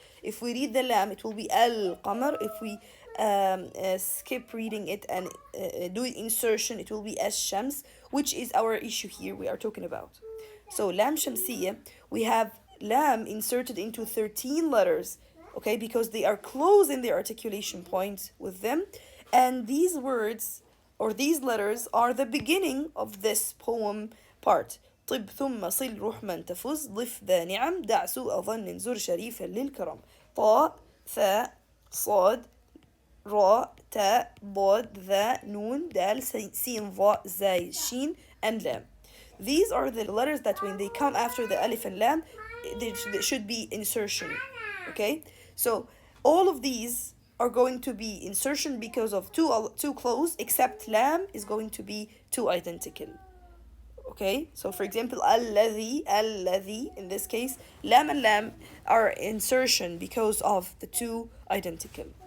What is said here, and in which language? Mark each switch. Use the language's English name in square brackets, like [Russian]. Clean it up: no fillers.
[English] If we read the lam, it will be al-qamar. If we skip reading it and do insertion, it will be ash-shams, which is our issue here we are talking about. So lam shamsiyya, we have lam inserted into 13 letters, okay, because they are close in their articulation point with them, and these words or these letters are the beginning of this poem part. [Arabic] طب ثم صل روح من تفز ضف ذا نعم دع سوء ظن زر شريفا للكرم طاء ثاء صاد راء تاء ضاد ذا نون دال سين ظاء زاي شين [English] and lam. These are the letters that when they come after the alif and lam, they should be insertion. Okay, so all of these are going to be insertion because of too close, except lam is going to be too identical. Okay, so for example, alladhi, in this case, lam and lam are insertion because of the two identical.